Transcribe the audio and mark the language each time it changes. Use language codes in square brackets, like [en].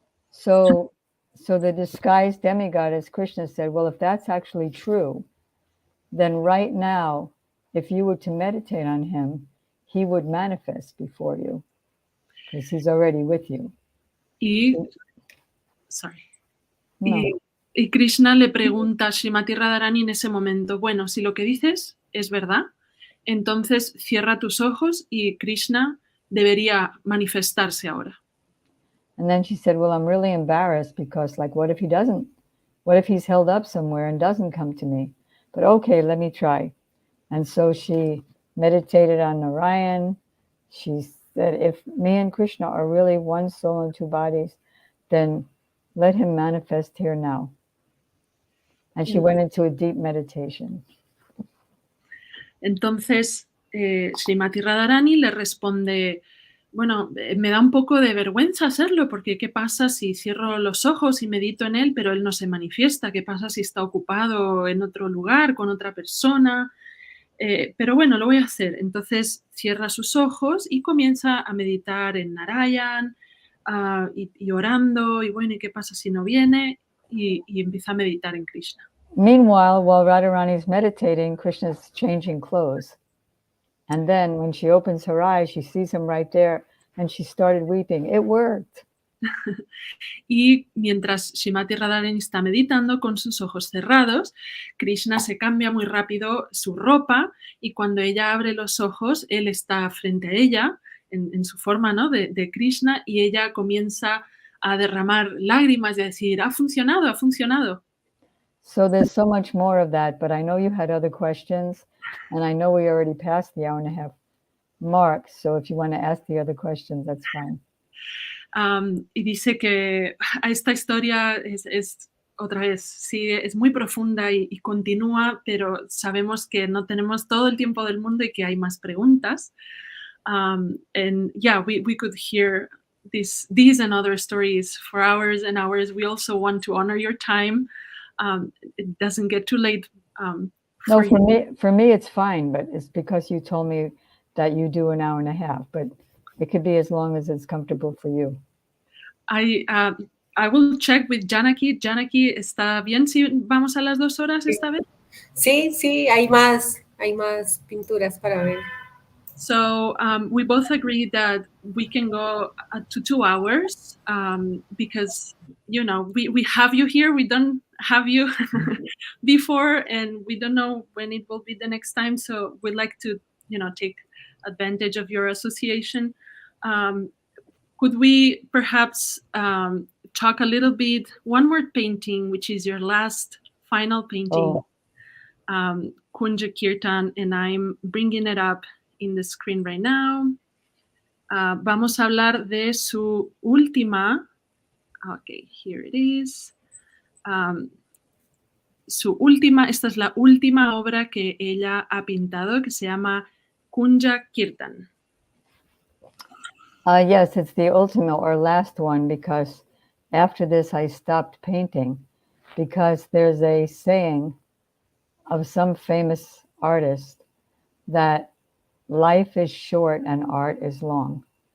[en] So the disguised demigoddess Krishna said, well, if that's actually true, then right now, if you were to meditate on him, he would manifest before you because he's already with you. [es] Y Krishna le pregunta a Srimati Radharani en ese momento, bueno, si lo que dices es verdad, entonces cierra tus ojos y Krishna debería manifestarse ahora. [en] And then she said, well, I'm really embarrassed because what if he's held up somewhere and doesn't come to me? But okay, let me try. And so she meditated on Narayana. She said, if me and Krishna are really one soul and two bodies, then let him manifest here now. And she went into a deep meditation. [es] Entonces, Srimati Radharani le responde, bueno, me da un poco de vergüenza hacerlo, porque ¿qué pasa si cierro los ojos y medito en él, pero él no se manifiesta? ¿Qué pasa si está ocupado en otro lugar, con otra persona? Pero bueno, lo voy a hacer. Entonces cierra sus ojos y comienza a meditar en Narayana y orando, y bueno, ¿y qué pasa si no viene? Y empieza a meditar en Krishna. [en] Meanwhile, while Radharani's meditating, Krishna's changing clothes. And then when she opens her eyes, she sees him right there, and she started weeping. It worked. [es] Y mientras Srimati Radharani está meditando con sus ojos cerrados, Krishna se cambia muy rápido su ropa y cuando ella abre los ojos, él está frente a ella, en su forma, ¿no?, de Krishna, y ella comienza a derramar lágrimas y a decir, ha funcionado, ha funcionado. [en] So there's so much more of that, but I know you had other questions, and I know we already passed the hour and a half mark, so if you want to ask the other questions, that's fine. [es] Y dice que esta historia es otra vez, sí, es muy profunda y continúa, pero sabemos que no tenemos todo el tiempo del mundo y que hay más preguntas. [en] And yeah, we could hear these and other stories for hours and hours. We also want to honor your time. It doesn't get too late. No, for me, it's fine, but it's because you told me that you do an hour and a half, but it could be as long as it's comfortable for you. I will check with Janaki. [es] Janaki, ¿está bien si vamos a las 2 horas esta vez? Sí, hay más pinturas para ver. [en] So we both agree that we can go to 2 hours because, you know, we have you here. We don't have you before, and we don't know when it will be the next time. So we'd like to, you know, take advantage of your association. Could we perhaps talk a little bit, one more painting, which is your last final painting, Kunja Kirtan, and I'm bringing it up in the screen right now. [es] Vamos a hablar de su última, [en] okay, here it is. [es] Esta es la última obra que ella ha pintado, que se llama Kunja Kirtan. [en] Yes, it's the ultimate or last one, because after this I stopped painting, because there's a saying of some famous artist that life is short and art is long.